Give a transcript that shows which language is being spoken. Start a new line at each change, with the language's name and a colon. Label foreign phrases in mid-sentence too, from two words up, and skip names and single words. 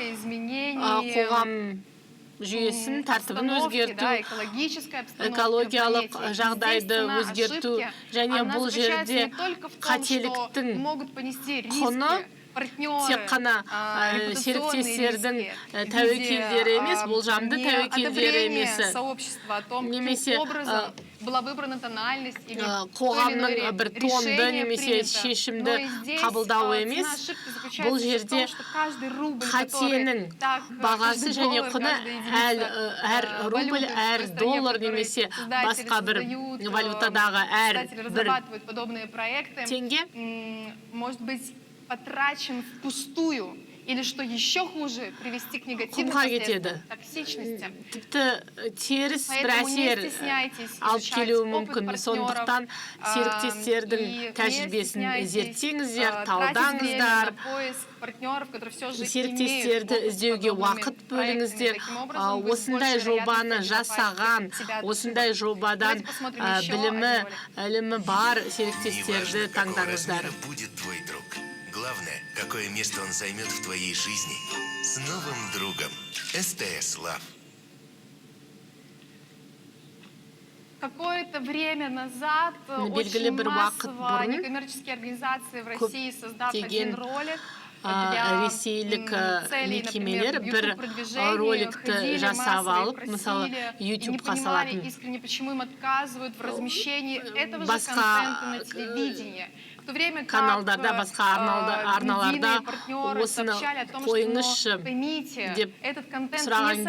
Kazakh: қоғам жүйесін, тәртібін өзгерту, экологиялық жағдайды өзгерту, және бұл жерде қателіктің құны тек қана серіктестердің тәуекелдері емес, болжамды тәуекелдері емес, немесе қоғамның бір тонды немесе шешімді қабылдау емес. Бұл жерде қатенің бағасы және құны әр рубль, әр доллар немесе басқа бір валютадағы әр бір теңге
Russian: потрачен впустую, или что еще хуже, привести к негативным последствиям, токсичности.
Kazakh: Теріс бір әсер алып келуі мүмкін. Сондықтан серіктестердің тәжірибесін зерттеңіздер, талдаңыздар, серіктестерді іздеуге уақыт бөліңіздер. Осындай жобаны жасаған, осындай жобадан білімі бар серіктестерді таңдаңыздар.
Russian: Главное, какое место он займет в твоей жизни. С новым другом. СТС Лав. Какое-то время назад очень массово некоммерческие организации в России, создав один ролик,
Kazakh: ресейлік мекемелер бір роликті жасап алып, мысалы, YouTube-ға салатын. Басқа каналдарда, басқа арналарда осыны қойыңызшы деп сұраған